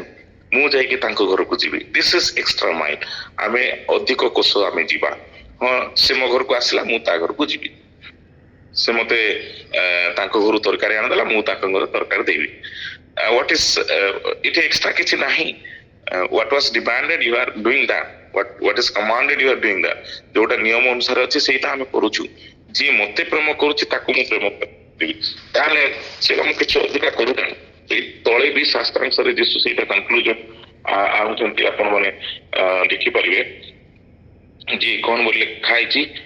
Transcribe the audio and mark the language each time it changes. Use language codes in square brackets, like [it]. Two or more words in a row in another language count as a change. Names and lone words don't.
[or] ମୁଁ ଯାଇକି ତାଙ୍କ ଘରକୁ ଯିବି। [en] this is extra mile. [or] ଆମେ ଅଧିକ କୋଷ ଆମେ ଯିବା। ହଁ ସେ ମୋ ଘରକୁ ଆସିଲା, ମୁଁ ତା ଘରକୁ ଯିବି। ସେ ମତେ ତାଙ୍କ ଘରୁ ତରକାରୀ ଆଣିଦେଲା, ମୁଁ ତାଙ୍କ ଘରେ ତରକାରୀ ଦେବି। [en] What is [or] ଏଠି ଏକ୍ସଟ୍ରା କିଛି ନାହିଁ। [en] What was demanded you are doing that, what is commanded you are doing that। [or] ଯୋଉଟା ନିୟମ ଅନୁସାରେ ଅଛି ସେଇଟା ଆମେ କରୁଛୁ। ଯିଏ ମତେ ପ୍ରେମ କରୁଛି ତାକୁ ମୁଁ ପ୍ରେମ କରିବି, ତାହେଲେ ସେ ମୁଁ କିଛି ଅଧିକା କରୁନାହିଁ। ଏଇ ତଳେ ବି ଶାସ୍ତ୍ରାଂଶରେ ଯୀଶୁ ସେଇଟା କନକ୍ଲୁଜନ ଆଣୁଛନ୍ତି, ଆପଣ ମାନେ ଦେଖିପାରିବେ ଯେ କଣ ବୋଲି ଲେଖା ହେଇଛି।